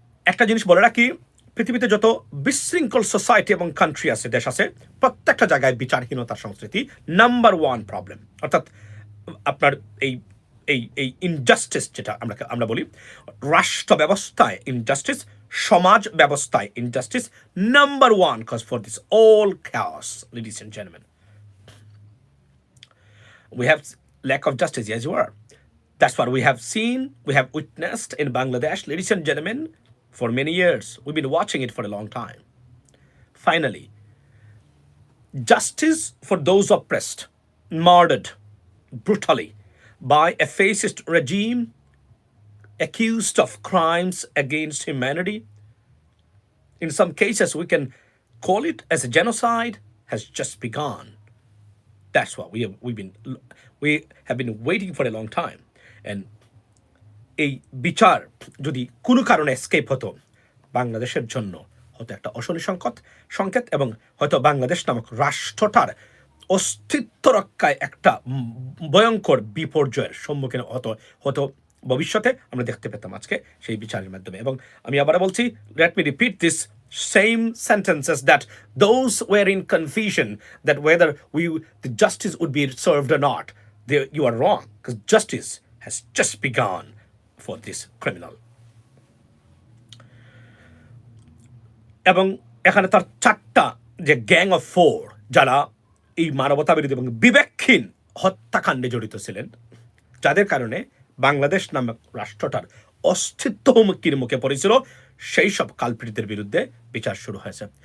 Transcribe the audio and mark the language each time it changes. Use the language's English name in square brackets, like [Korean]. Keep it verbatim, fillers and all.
[Bangla] একটা জিনিস বলে রাখি, পৃথিবীতে যত বিশৃঙ্খল সোসাইটি এবং কান্ট্রি আছে, দেশ আছে, প্রত্যেকটা জায়গায় বিচারহীনতার সংস্কৃতি [English] Number one problem. [Bangla] অর্থাৎ আপনার এই এই এই ইনজাস্টিস, যেটা আমরা আমরা বলি রাষ্ট্র ব্যবস্থায় ইনজাস্টিস, সমাজ ব্যবস্থায় injustice [English] Number one cause for this all case, ladies and gentleman. We have lack of justice as you are. That's what we have seen, we have witnessed in Bangladesh, ladies and gentlemen, for many years. We've been watching it for a long time. Finally, justice for those oppressed, murdered brutally by a fascist regime, accused of crimes against humanity. In some cases, we can call it as a genocide, has just begun. That's what we have, we've been we have been waiting for a long time. [Bangla] And এই বিচার যদি কোনো কারণে escape হতো, বাংলাদেশের জন্য হতো একটা অশনি সংকট সংকেত, এবং হয়তো বাংলাদেশ নামক রাষ্ট্রটার অস্তিত্ব রক্ষায় একটা উম ভয়ঙ্কর বিপর্যয়ের সম্মুখীন হতো হতো ভবিষ্যতে আমরা দেখতে পেতাম আজকে সেই বিচারের মাধ্যমে। এবং আমি আবার বলছি, [English] Let me repeat this same sentences, that those were in confusion that whether we the justice would be served or not, they, you are wrong, because justice has just begun for this criminal. [Bangla] এবং এখানে তার চারটা যে [English] gang of four, [Bangla] যারা এই মানবতা বিরোধী এবং বিবেকহীন হত্যাকাণ্ডে জড়িত ছিলেন, যাদের কারণে বাংলাদেশ নামক রাষ্ট্রটার অস্তিত্ব হুমকির মুখে পড়েছিল, সেই সব কালপ্রিটদের বিরুদ্ধে বিচার শুরু হয়েছে।